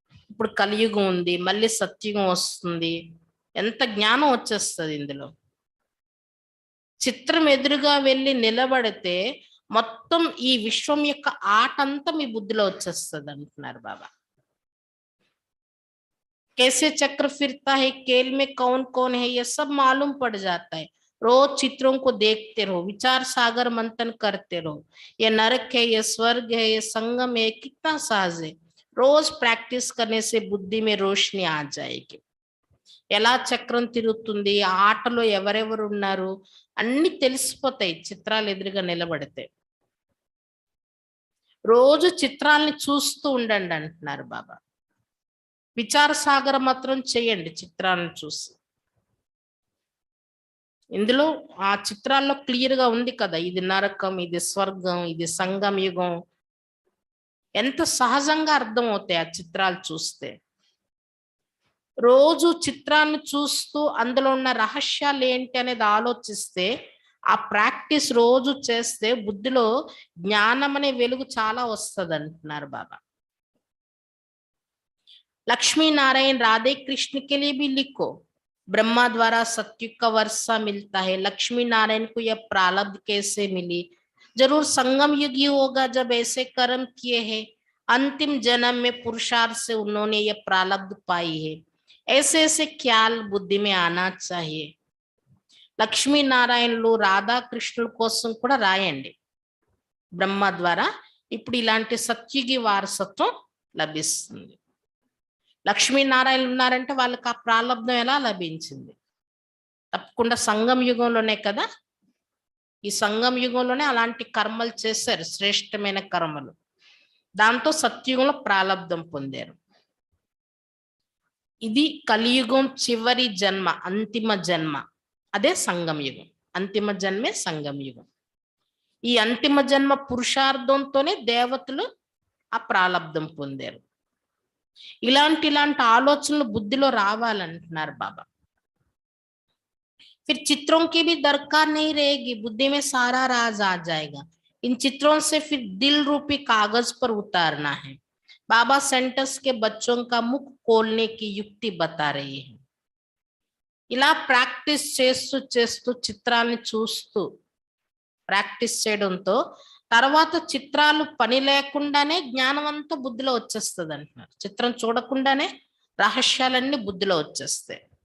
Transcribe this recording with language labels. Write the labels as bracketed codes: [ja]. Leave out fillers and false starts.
[te] ఇప్పుడు కలియుగం ఉంది, మళ్ళీ సత్యుగం వస్తుంది. ఎంత జ్ఞానం వచ్చేస్తుంది ఇందులో. చిత్రం ఎదురుగా వెళ్ళి నిలబడితే మొత్తం ఈ విశ్వం యొక్క ఆట అంతా మీ బుద్ధిలో వచ్చేస్తుంది అంటున్నారు బాబా. [hi] कैसे चक्र फिरता है, खेल में कौन कौन है, ये सब मालूम पड़ जाता है। रोज चित्रों को देखते रहो, विचार सागर मंथन करते रहो। ये नरक है, ये स्वर्ग है, ये संगम है, कितना सहज है। रोज प्रैक्टिस करने से बुद्धि में रोशनी आ जाएगी। [te] ఎలా చక్రం తిరుగుతుంది, ఆ ఆటలో ఎవరెవరు ఉన్నారు అన్ని తెలిసిపోతాయి చిత్రాలు ఎదురుగా నిలబడితే. రోజు చిత్రాలని చూస్తూ ఉండండి అంటున్నారు బాబా. విచార సాగర మాత్రం చేయండి చిత్రాలను చూసి. ఇందులో ఆ చిత్రాల్లో క్లియర్ గా ఉంది కదా, ఇది నరకం, ఇది స్వర్గం, ఇది సంగమ యుగం. ఎంత సహజంగా అర్థం అవుతాయి ఆ చిత్రాలు చూస్తే. రోజు చిత్రాన్ని చూస్తూ అందులో ఉన్న రహస్యాలు ఏంటి అనేది ఆలోచిస్తే, ఆ ప్రాక్టీస్ రోజు చేస్తే బుద్ధిలో జ్ఞానం అనే వెలుగు చాలా వస్తుంది అంటున్నారు బాబా. [hi] लक्ष्मी नारायण राधे कृष्ण के लिए भी लिखो। ब्रह्मा द्वारा सत्युग का वर्षा मिलता है, लक्ष्मी नारायण को यह प्रारब्ध कैसे मिली? जरूर संगम युग ही होगा जब ऐसे कर्म किए हैं, अंतिम जन्म में पुरुषार्थ से उन्होंने यह प्रारब्ध पाई है। ऐसे ऐसे ख्याल बुद्धि में आना चाहिए। [te] లక్ష్మీ నారాయణులు రాధాకృష్ణుల కోసం కూడా రాయండి. బ్రహ్మ ద్వారా ఇప్పుడు ఇలాంటి సత్యుగి వారసత్వం లభిస్తుంది. లక్ష్మీనారాయణలు ఉన్నారంటే వాళ్ళకి ఆ ప్రాలబ్ధం ఎలా లభించింది? తప్పకుండా సంగం యుగంలోనే కదా. ఈ సంగం యుగంలోనే అలాంటి కర్మలు చేశారు, శ్రేష్టమైన కర్మలు. దాంతో సత్యుగంలో ప్రాలబ్ధం పొందారు. ఇది కలియుగం చివరి జన్మ, అంతిమ జన్మ, అదే సంగం యుగం. అంతిమ జన్మే సంగం యుగం. ఈ అంతిమ జన్మ పురుషార్థంతోనే దేవతలు ఆ ప్రాలబ్ధం పొందారు. ఇలాంటి ఆలోచనలు బుద్ధిలో రావాలంటున్నారు బాబా. [hi] फिर चित्रों की भी दरकार नहीं रहेगी, बुद्धि में सारा राज आ जाएगा। इन चित्रों से फिर दिल रूपी कागज पर उतारना है। बाबा सेंटर्स के बच्चों का मुख खोलने की युक्ति बता रही है. [te] ఇలా ప్రాక్టీస్ చేస్తూ చేస్తూ చిత్రాన్ని చూస్తూ ప్రాక్టీస్ చేయడంతో తర్వాత చిత్రాలు పని లేకుండానే జ్ఞానం అంతా బుద్ధిలో వచ్చేస్తుంది అంటున్నారు. చిత్రం చూడకుండానే రహస్యాలన్నీ బుద్ధిలో వచ్చేస్తాయి.